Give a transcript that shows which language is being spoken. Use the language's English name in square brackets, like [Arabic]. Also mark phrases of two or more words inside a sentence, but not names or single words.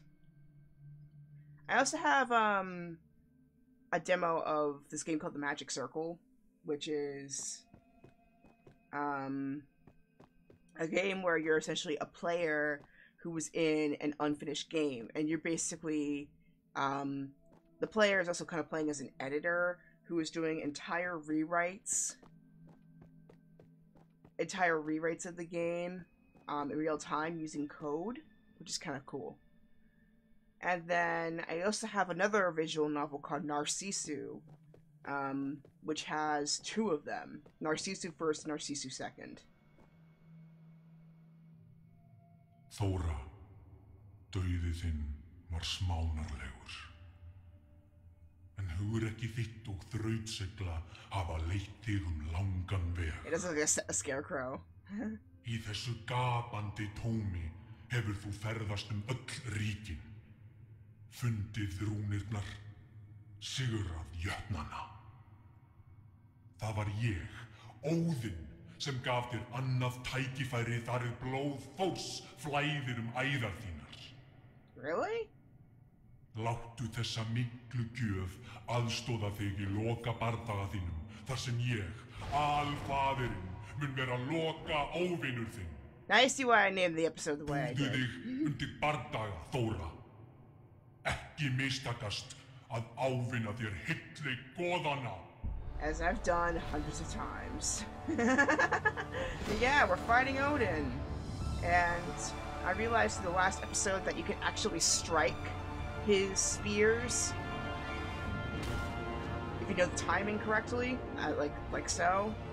[English] I also have a demo of this game called The Magic Circle, which is a game where you're essentially a player who was in an unfinished game, and you're basically the player is also kind of playing as an editor who is doing entire rewrites of the game in real time using code, which is kind of cool. And then I also have another visual novel called Narcissu, which has 2 of them. Narcissu first, Narcissu second. [Icelandic] Þóra, dauði þinn var smánarlegur. En hugrekki þitt og þrautseigla hafa leitt þig langan veg. [English] It doesn't look like a scarecrow. [Icelandic] Í þessu gapandi tómi hefur þú ferðast öll ríkin. Fundið rúnirnar, sigurað jötnana. Það var ég, Óðinn, sem gaf þér annað tækifæri þar blóð Þórs flæðir æðar þínar. [English] Really? [Icelandic] Láttu þessa miklu gjöf aðstoða þig í loka bardaga þínum, þar sem ég, alfaðirinn, mun vera loka óvinur þinn. [English] Now you see why I named the episode the way I [Icelandic] Búðu [English] did. [Icelandic] þig undir bardaga, Þóra. Ekki mistakast að ávinna þér hilli goðana. [English] As I've done hundreds of times. Yeah, we're fighting Odin. And I realized in the last episode that you can actually strike his spears if you know the timing correctly, like so.